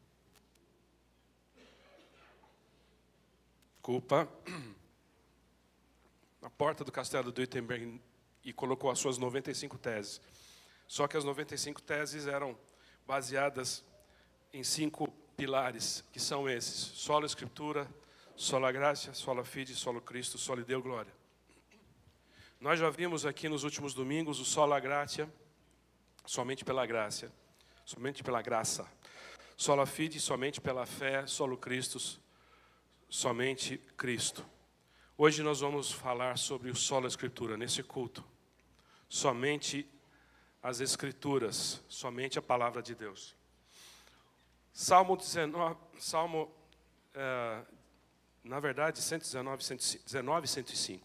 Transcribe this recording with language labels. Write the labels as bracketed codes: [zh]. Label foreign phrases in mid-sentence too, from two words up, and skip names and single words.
[pt] Na porta do castelo de Wittenberg, e colocou as suas 95 teses. Só que as 95 teses eram baseadas em 5 pilares, que são esses: [la] sola Escritura, sola gratia, sola fide, solo Cristo, soli Deo glória. [pt] Nós já vimos aqui nos últimos domingos o [la] sola gratia, [pt] somente pela graça, somente pela graça. [la] Sola fide, [pt] somente pela fé, [la] solo Cristo, [pt] somente Cristo. Hoje nós vamos falar sobre o [la] sola Escritura [pt] nesse culto. Somente as Escrituras, somente a palavra de Deus. Salmo 19, na verdade, 119, 105.